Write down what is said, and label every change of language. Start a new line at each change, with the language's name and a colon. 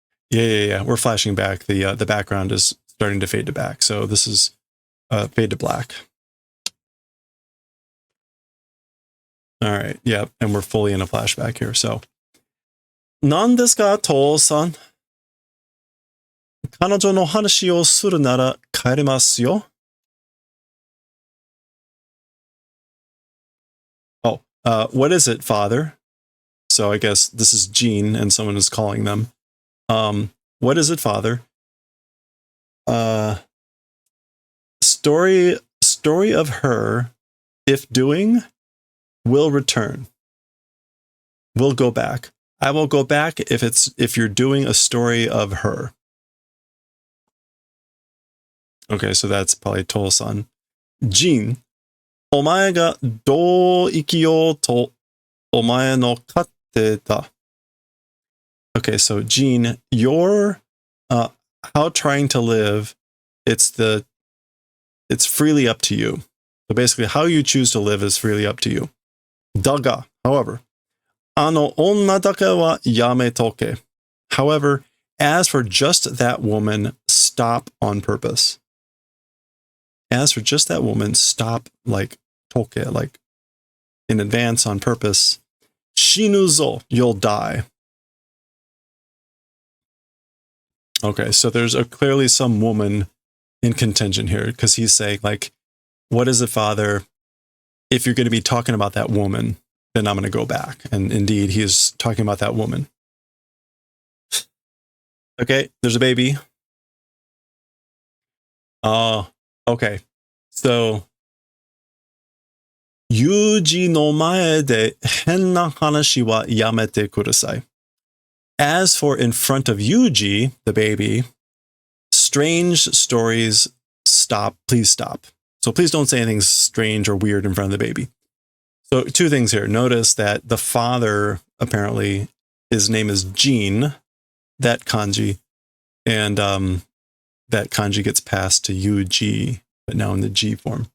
English: Yeah. We're flashing back. The background is starting to fade to back. So this is fade to black. All right. Yeah. And we're fully in a flashback here.
Japanese: So. 何ですか、父さん。彼女の話をするなら帰れますよ。
English: Oh, what is it, father? So I guess this is Jean and someone is calling them. What is it, father? Story of her, if doing, will return. Will go back. I will go back if you're doing a story of her. Okay, so that's probably Toll-san.
Japanese: Jin, お前がどう生きようとお前の勝手だ.
English: Okay, so Jin, your how trying to live, it's freely up to you. So basically, how you choose to live is freely up to you.
Japanese: だが,
English: however,
Japanese: あの女だけはやめとけ.
English: However, as for just that woman, stop on purpose. As for just that woman, stop like toke, like in advance on purpose.
Japanese: Shinu zo,
English: you'll die. Okay, so there's clearly some woman in contention here because he's saying like, what is it, father? If you're going to be talking about that woman, then I'm going to go back. And indeed, he is talking about that woman. Okay, there's a baby. Okay.
Japanese: So, ユージの前で変な話はやめてください.
English: As for in front of Yuji, the baby, strange stories, stop, please stop. So please don't say anything strange or weird in front of the baby. So two things here. Notice that the father, apparently, his name is Jin, that kanji, and that kanji gets passed to Yuji, but now in the G form.